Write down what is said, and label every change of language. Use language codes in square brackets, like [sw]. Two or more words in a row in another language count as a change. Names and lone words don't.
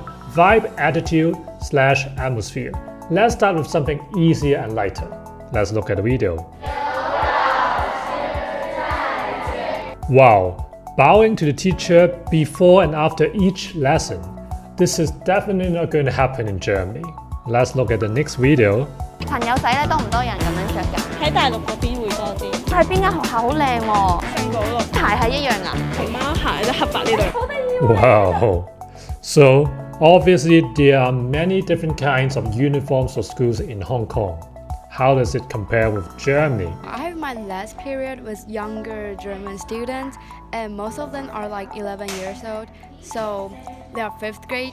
[en] Vibe, attitude/atmosphere. Let's start with something easier and lighter. Let's look at the video. Wow, bowing to the teacher before and after each lesson. This is definitely not going to happen in Germany. Let's look at the next video. [yue] 朋友仔咧多唔多人咁樣着㗎？喺大陸嗰邊會多啲，喺邊間學校好靚喎？聖保羅鞋係一樣㗎？熊貓鞋咧黑白呢對。 [en] Wow. So, obviously there are many different kinds of uniforms for schools in Hong Kong. How does it compare with Germany? I have my last period with younger German students, and most of them are like 11 years old, so they are 5th grade.